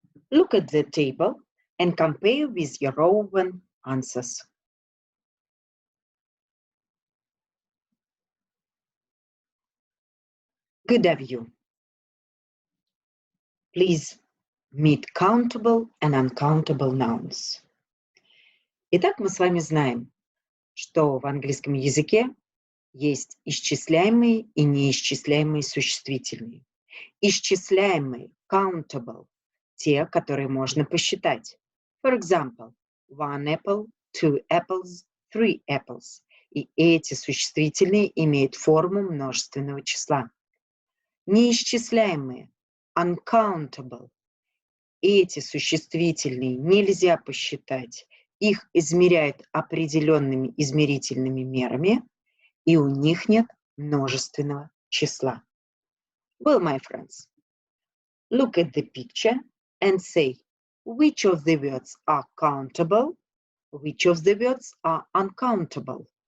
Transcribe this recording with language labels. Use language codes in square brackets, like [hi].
[en] Look at the table and compare with your own answers. Good of you. Please meet countable and uncountable nouns. [ru] Итак, мы с вами знаем, что в английском языке есть исчисляемые и неисчисляемые существительные. Исчисляемые, countable, те, которые можно посчитать. [en] For example, 1 apple, 2 apples, 3 apples. [ru] И эти существительные имеют форму множественного числа. Неисчисляемые, uncountable. эти существительные нельзя посчитать. Их измеряют определенными измерительными мерами, и у них нет множественного числа. [en] Well, my friends, look at the picture and say which of the words are countable, which of the words are uncountable.